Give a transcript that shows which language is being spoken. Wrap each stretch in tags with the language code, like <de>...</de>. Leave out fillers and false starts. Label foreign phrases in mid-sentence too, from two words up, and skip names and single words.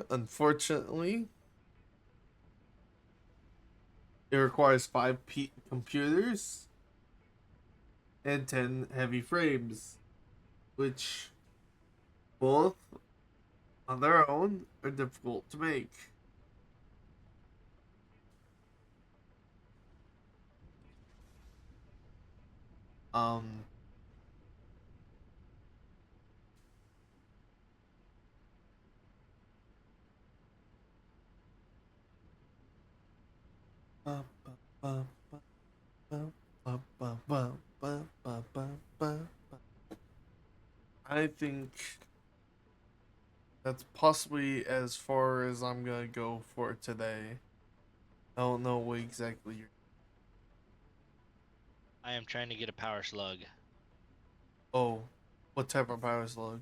<en>Unfortunately, it requires 5 computers and 10 heavy frames, which both on their own are difficult to make. Um, ba, ba, ba, ba, ba, ba, ba, ba, ba, ba, ba, ba. I think that's possibly as far as I'm gonna go for today. I don't know what exactly you're. I am trying to get a power slug. Oh, what type of power slug?</en>